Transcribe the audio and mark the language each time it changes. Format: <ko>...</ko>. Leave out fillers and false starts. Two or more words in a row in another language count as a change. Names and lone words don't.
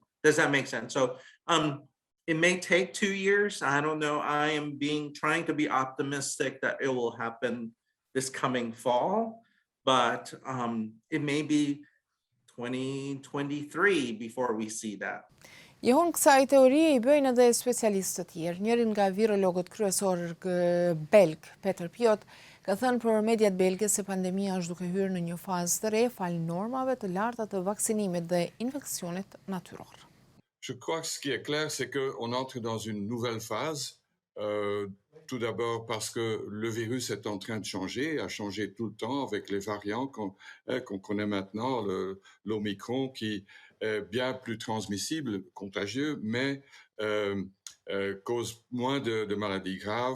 <en>Does that make sense? So, it may take 2 years. I don't know. I am trying to be optimistic that it will happen this coming fall, but it may be 2023 before we see that.</en> <sq>Jehon kësaj teorie i bëjnë edhe specialistë të tjerë. Njërin nga virologët kryesor belg, Peter Piot, ka thënë për mediat belge se pandemia është duke hyrë në një fazë të re falë normave të larta të vaksinimit dhe infeksionit natyror.</sq> <fr>Je crois que ce qui est clair, c'est qu'on entre dans une nouvelle phase. Tout d'abord parce que le virus est en train de changer, a changé tout le temps avec les variants qu'on connaît maintenant, l'Omikron qui est bien plus transmissible, contagieux, mais cause moins de maladies graves.</fr>